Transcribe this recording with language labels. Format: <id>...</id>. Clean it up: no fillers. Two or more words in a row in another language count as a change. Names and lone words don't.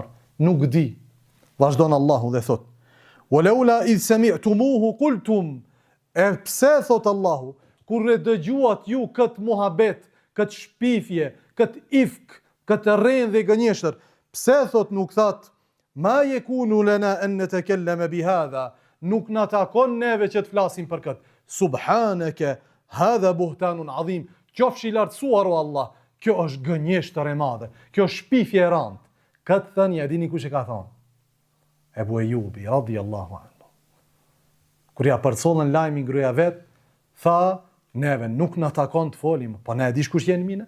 <sq>Nuk di. Vazhdon Allahu dhe thot:</sq> <ar>"ولولا إذ سمعتموه قلتم."</ar> <sq>E pse thot Allahu, kur e dëgjuat ju këtë muhabet, këtë shpifje, këtë ifk, këtë rrën dhe gënjeshtër, pse thot nuk that:</sq> <ar>"ما يكون لنا أن نتكلم بهذا."</ar> <sq>Nuk na takon neve që të flasim për këtë.</sq> <ar>سبحانك هذا بهتان عظيم.</ar> <sq>Qofshi lartësuar o Allah, kjo është gënjeshtër e madhe, kjo është shpifje e rëndë. Këtë thënie, e dini kush e ka thonë? Ebu Ejubi,</sq> <ar>رضي الله عنه.</ar> <sq>Kur ja përcollën lajmin gruaja vet, tha: "Neve nuk na takon të folim, po ne e dish kush jemi ne?</sq>